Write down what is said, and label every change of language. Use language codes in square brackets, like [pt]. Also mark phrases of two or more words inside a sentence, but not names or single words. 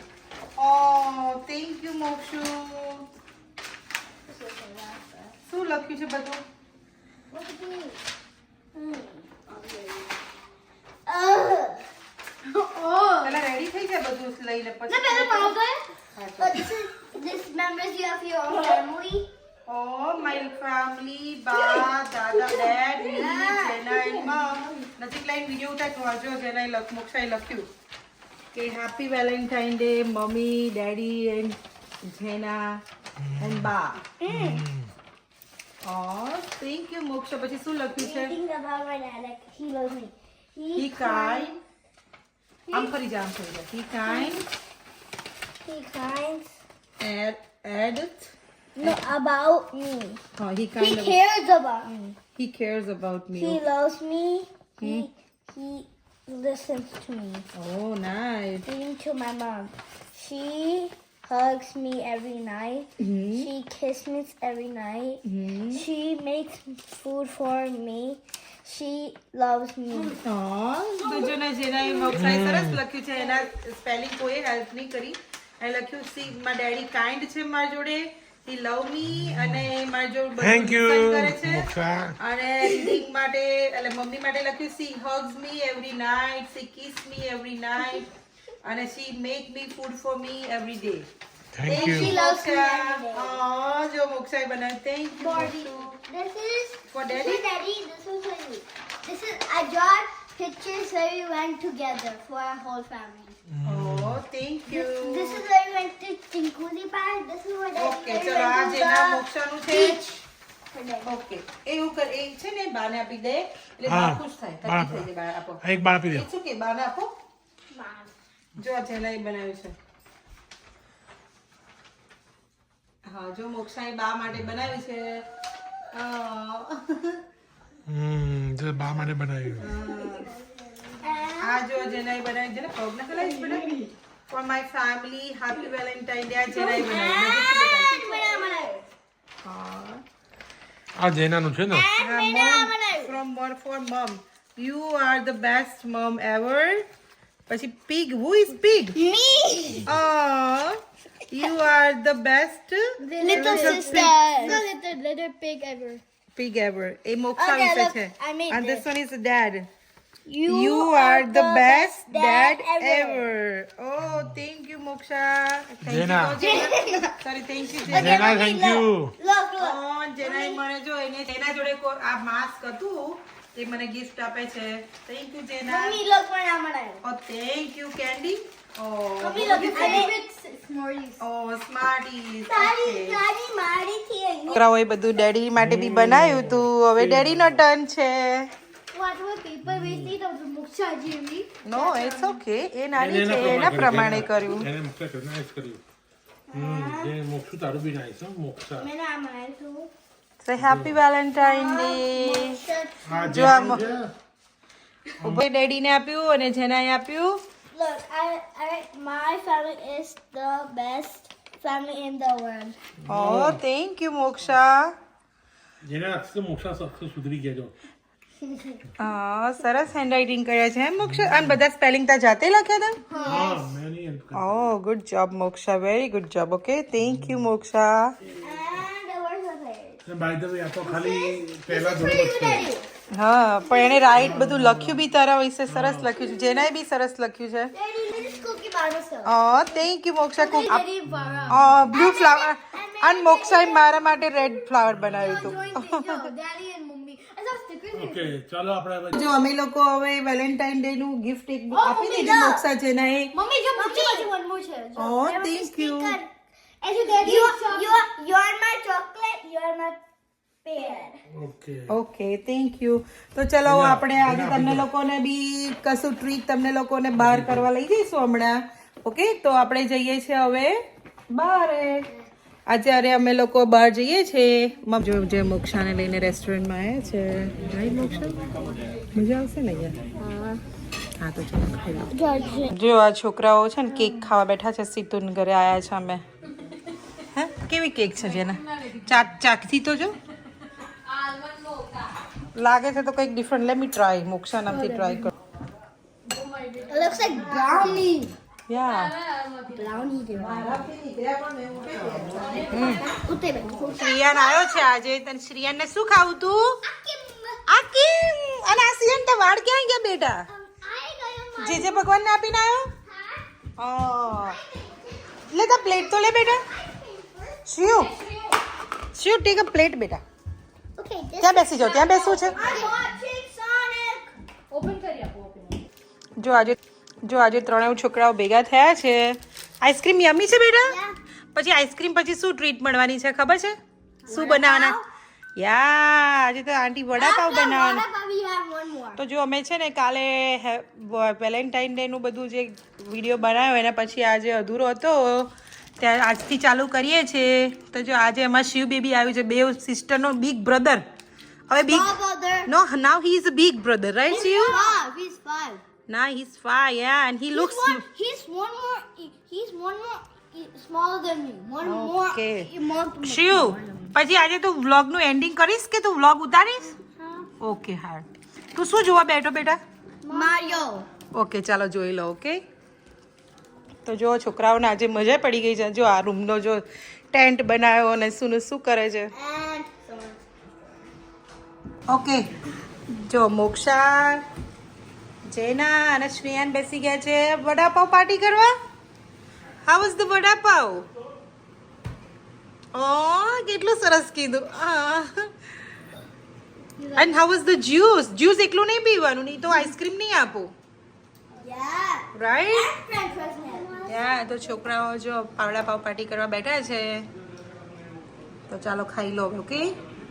[en] Oh thank you [gu] મોક્ષુ. શું લખ્યું છે બધું? પેલા રેડી થઈ જાય બધું લઈને પછી. [en] This members you have your own family. Oh, my family, [gu] બા, દાદા, [en] dad, me, જેના and mom. [gu] નજીક લાઈન વિડિયો ઉતાર વાંચો. જેના મોક્ષાએ લખ્યું કે [en] Happy Valentine Day mummy, daddy and Jena [gu] એન્ડ બા. [en] thank you [gu] મોક્ષા. પછી શું લખ્યું છે? [en] Think about my dad, like he loves me. He kind. [gu] આમ ફરી જા. [en] He kind. He kind. Add. No, about me. Oh, he He kind of. cares about me. He cares about me. He loves me. He listens to me. Oh, nice. Even to my mom. She hugs me every night. She kisses me every night. She makes food for me. She loves me. [gu] જેના મોક્ષાએ સરસ લખ્યું છે. એના સ્પેલિંગ કોઈ હેલ્પ નહીં કરી. એ લખ્યું [en] she my daddy kind [gu] છે મારી જોડે. [en] he love me [gu] અને મારે જો [en] Thank you, [gu] કરે છે મોક્ષા. અને રીડિંગ માટે એટલે મમ્મી માટે લખ્યું [en] she hugs me every night she kiss me every night અને she make me food for me every day Thank you. loves me every day. [gu] હા જો મોક્ષાએ બનાવ્યું [en] thank you This is For Daddy? Daddy. This is for you. This is I got pictures where we went together for our whole family. Oh, thank you. This is where we went to Chinkuli Park. This is where Daddy Okay, went [gu] ચલો આ [en] to જેના the [gu] મોક્ષાનું છે [en] beach. For Daddy. [gu] ઓકે એવું કર એ છે ને બાને આપી દે એટલે હા, બા ખુશ થાય બા તકલીફ થઈ જાય બા આપો એક બાળ આપી દો. એ શું કે બાને આપો [en] Mom. [gu] જો આ જેનાઈ બનાવ્યું છે હા જો મોક્ષાએ બા માટે બનાવ્યું છે જો બા માટે બનાવ્યું. આ જો જેનાઈ બનાવી છે ને પગ ના કલાઈ બનાવી [en] for my family happy Valentine day [gu] આ જેનાઈ બનાવી હા આ જેનાનું છે ને. [en] from one for mom you are the best mom ever પછી pig who is pig Me. oh you are the best Little sister. The little pig ever. pig ever એ મોક્ષા Okay, [gu] વિશે [en] look, [gu] છે [en] I made and this this. one is dad You, you are the best dad ever. ever oh thank you moksha thank Jena. you sorry thank you જેના thank you. Look, look. [gu] oh જેના મને જો એને તેના જોડે આ માસ્ક હતું તે મને ગિફ્ટ આપે છે [en] thank you [gu] જેના [en] Mommy, look what I'm gonna. oh thank you candy oh Mommy, look. I made it Smarties. oh smarties Daddy, okay. Daddy, Marty, here. [gu] છોકરાઓએ બધું ડેડી માટે બી બનાવ્યું હતું હવે ડેડીનો ટર્ન છે [en] What was paper wasted of the Muksha Jimmy? no it's okay [gu] એ નાની છે એના પ્રમાણે કર્યું એને મોક્ષા કર્યું, નાઈસ કર્યું. જે મોક્ષું તારું બી નાઈસ હો, મોક્ષા. [en] I'm gonna do. say happy Valentine day [gu] આ જો આ જેનાનું છે. ઉભે ડેડીને આપ્યું અને જેનાએ આપ્યું [en] Look, my family is the best family in the world. oh thank you મોક્ષા [gu] જેના હાથથી તો મોક્ષા સખત સુધરી ગયા જો. હા સરસ હેન્ડરાઇટિંગ કર્યા છે મોક્ષા અને બધા સ્પેલિંગ તા જાતે લખ્યા હતા હા મેં નહીં હેલ્પ કરી. [en] oh good job મોક્ષા very good job okay thank you મોક્ષા And the words are there. અને by the way, [gu] આ તો ખાલી પહેલા ધોરણ જ છે. હા પણ એને રાઈટ બધું લખ્યું બી તારા વિશે સરસ લખ્યું છે જેનાએ બી સરસ લખ્યું છે [en] Daddy, this is cookie bar myself. thank you મોક્ષા કુક Daddy, Bara. blue flower [gu] અને મોક્ષાએ મારા માટે [en] red flower [gu] બનાવ્યું હતું [en] Daddy and Mummy. I saw stickers here. [gu] ઓકે ચાલો આપણે હવે જો અમે લોકો હવે વેલેન્ટાઇન ડે નું ગિફ્ટ એક આપી દીધું મોક્ષા જેનાએ [en] Mummy, jump one more chair. Oh, thank you. And you, Daddy, you're my chocolate. You're my pear. [gu] ઓકે [en] okay thank you [gu] તો ચલો આપણે આજે તમને લોકોને બી કશું ટ્રીટ તમને લોકોને બહાર કરવા લઈ જઈશું હમણાં ઓકે તો આપણે જઈએ છીએ હવે બહાર અત્યારે અમે લોકો બહાર જઈએ છીએ જો જે મોક્ષાને લઈને રેસ્ટોરન્ટમાં આવ્યા છે રાઈટ મોક્ષા મજા આવશે ને અહીંયા હા તો ચલો ખાઈ લો જો આ છોકરાઓ છે ને કેક ખાવા બેઠા છે સીતુન ઘરે આવ્યા છે અમે હે કેવી કેક છે જેના ચાખથી તો જો લાગે છે તો કંઈક ડિફરન્ટ [en] let me try [gu] મોક્ષા નામથી ટ્રાય કરો [en] It looks like brownie. યા Brownie. [gu] શ્રિયાન આવ્યો છે આજે તને શ્રિયાનને શું ખાવું તું આ કેમ અને આ શ્રિયાન તે વાળ ક્યાં ગયા બેટા જે ભગવાનને આપીને આવ્યો લે તા પ્લેટ તો લે બેટા શિવ [en] take a plate [gu] બેટા [en] Okay, this [gu] ત્યાં બેસી જાઓ ત્યાં બેસવું છે [en] I'm watching Sonic. [gu] જો આજે ત્રણેય છોકરાઓ ભેગા થયા છે આઈસ્ક્રીમ યમી છે બેટા [en] Yeah. [gu] પછી આઈસ્ક્રીમ પછી શું ટ્રીટ મળવાની છે ખબર છે શું બનાવવાના યા આજે તો આંટી વડાપાવ બનાવવાના [en] What about we have one more? [gu] તો જો અમે છે ને કાલે વેલેન્ટાઇન ડે નું બધું જે વિડીયો બનાવ્યો એના પછી આજે અધૂરો હતો ત્યાં આજથી ચાલુ કરીએ છીએ તો જો આજે એમાં શિવ બેબી આવ્યું છે બે સિસ્ટરનો [en] big brother [gu] હવે બિગ [en] Small brother. no now he is a big brother right શિવ He's 5. ના he is 5 yeah and he looks He's one more smaller than me. One Okay. more. [gu] શિવ પછી આજે તું વ્લોગનું એન્ડિંગ કરીશ કે તું વ્લોગ ઉતારીશ ઓકે હા તું શું જોવા બેઠો બેટા [en] Mario. [gu] ઓકે ચાલો જોઈ લો ઓકે તો જો છોકરાઓને આજે મજા પડી ગઈ છે જો આ રૂમનો જો ટેન્ટ બનાવ્યો અને શું શું કરે છે. [en] And [gu] ઓકે જો મોક્ષા, જેના અને શ્રેયાન બેસી ગયા છે વડાપાવ પાર્ટી કરવા. [en] how is the vada pav? [gu] ઓ કેટલું સરસ કીધું. [en] and how is the juice? [gu] જ્યુસ એકલું નહીં પીવાનું, નહીં તો આઈસ્ક્રીમ નહીં આપો. [en] yeah. [gu] રાઈટ? [en] French fries now. [gu] યા તો છોકરાઓ જો વડાપાવ પાર્ટી કરવા બેઠા છે, તો ચાલો ખાઈ લો. ઓકે